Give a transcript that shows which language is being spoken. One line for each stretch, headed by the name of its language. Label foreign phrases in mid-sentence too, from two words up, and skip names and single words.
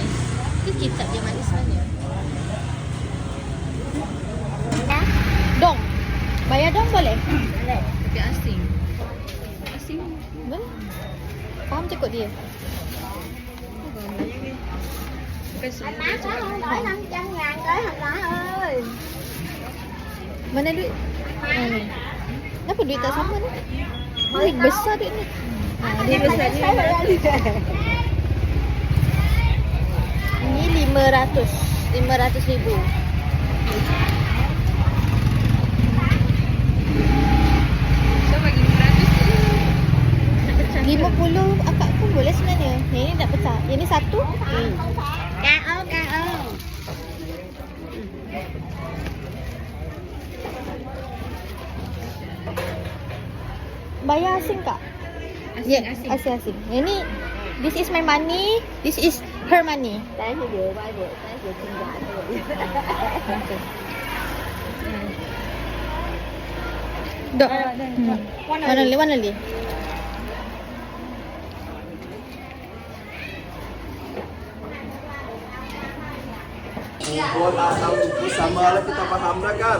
Malay: Itu kicap dia manis sebenarnya. Dong. Bayar dong boleh? Boleh. Tapi asing. Asing. Boleh. Faham cakap dia? Bukan semua.
Vietnamese: Má có không đổi 500.000 tới không má ơi.
Malay: Mana duit? Ni. Kenapa duit tak sama ni? Duit besar duit ni. Dia besar ni. Ini 500,000. So bagi 100 tu. 50 akak pun boleh sebenarnya. Yang ni tak pecah. Yang ni satu. Cao. Bayar asing kak? Asing. Asing. Yang ni,
English: this is my money. This is her money.
Vietnamese: Tới thì vừa quay vừa tới vừa chân dài thôi.
Malay: Dok. Mana li? Kumpul atau bersama lah kita faham dah kan?